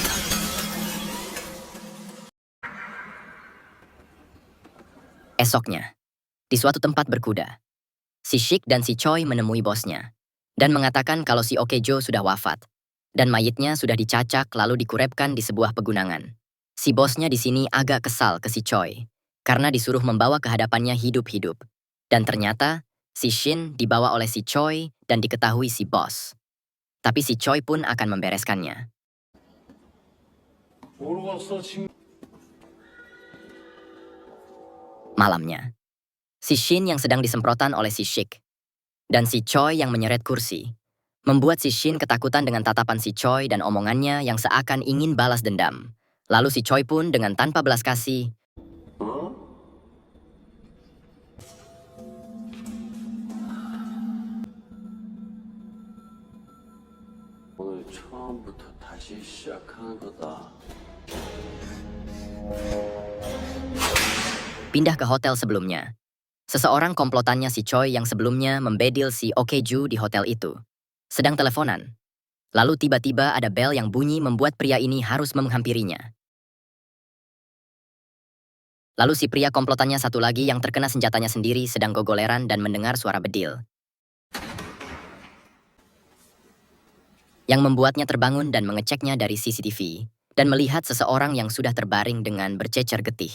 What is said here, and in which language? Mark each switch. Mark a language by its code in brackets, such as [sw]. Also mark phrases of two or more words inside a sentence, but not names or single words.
[id] Esoknya, di suatu tempat berkuda, si Shik dan si Choi menemui bosnya dan mengatakan kalau si Okejo sudah wafat dan mayitnya sudah dicacak lalu dikurepkan di sebuah pegunungan. Si bosnya di sini agak kesal ke si Choi karena disuruh membawa ke hadapannya hidup-hidup. Dan ternyata si Shin dibawa oleh si Choi dan diketahui si bos. Tapi si Choi pun akan membereskannya. [ko] 모르겠어, 지금. [id] Malamnya, si Shin yang sedang disemprotan oleh si Shik dan si Choi yang menyeret kursi membuat si Shin ketakutan dengan tatapan si Choi dan omongannya yang seakan ingin balas dendam. Lalu si Choi pun dengan tanpa belas kasih [ko] 어? 오늘 처음부터 다시 시작하는 거다. [id] pindah ke hotel sebelumnya. Seseorang komplotannya si Choi yang sebelumnya membedil si Okeju di hotel itu sedang teleponan. Lalu tiba-tiba ada bel yang bunyi membuat pria ini harus menghampirinya. Lalu si pria komplotannya satu lagi yang terkena senjatanya sendiri sedang gogoleran dan mendengar suara bedil, yang membuatnya terbangun dan mengeceknya dari CCTV, dan melihat seseorang yang sudah terbaring dengan bercecer getih.